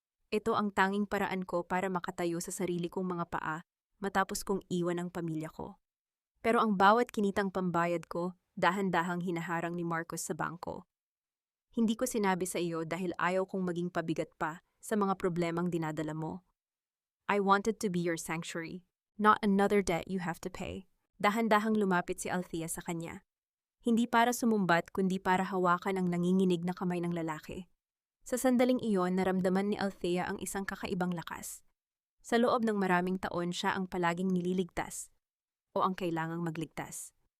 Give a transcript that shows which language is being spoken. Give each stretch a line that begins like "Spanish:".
Filipino: Ito ang tanging paraan ko para makatayo sa sarili kong mga paa matapos kong iwan ang pamilya ko. Pero ang bawat kinitang pambayad ko, dahan-dahang hinaharang ni Marcos sa bangko. Hindi ko sinabi sa iyo dahil ayaw kong maging pabigat pa sa mga problemang dinadala mo.
English: I wanted to be your sanctuary, not another debt you have to pay.
Filipino: Dahan-dahang lumapit si Althea sa kanya. Hindi para sumumbat, kundi para hawakan ang nanginginig na kamay ng lalaki. Sa sandaling iyon, naramdaman ni Althea ang isang kakaibang lakas. Sa loob ng maraming taon, siya ang palaging nililigtas o ang kailangang magligtas.